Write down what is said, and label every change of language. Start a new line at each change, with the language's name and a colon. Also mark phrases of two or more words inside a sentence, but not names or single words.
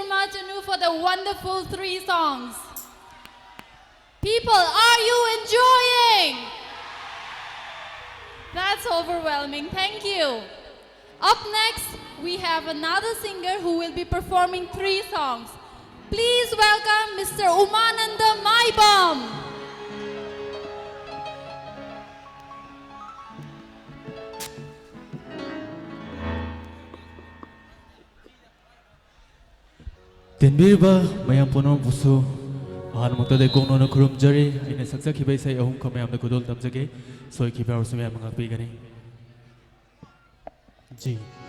English: Majanu, for the wonderful 3 songs. People, are you enjoying? That's overwhelming. Thank you. Up next, we have another singer who will be performing 3 songs. Please welcome Mr. Umananda Maibam.
Manipuri: တင်ꯕꯤꯔꯤꯕ ꯃꯌꯥꯝ ꯄꯨꯝꯅꯃꯛꯄꯨꯁꯨ ꯑꯍꯥꯟꯕꯃꯛꯇꯗ ꯀꯣꯛꯅꯅ ꯈꯨꯔꯨꯝꯖꯔꯤ ꯑꯩꯅ ꯁꯛꯆꯈꯤꯕ ꯏꯁꯩ ꯑꯍꯨꯝꯈꯛ ꯃꯌꯥꯝꯗ ꯈꯨꯗꯣꯜ ꯇꯝꯖꯒꯦ ꯁꯣꯏꯈꯤꯕ ꯌꯥꯎꯔꯁꯨ ꯃꯌꯥꯝꯅ ꯉꯥꯛꯄꯤꯒꯅꯤ ꯖꯤ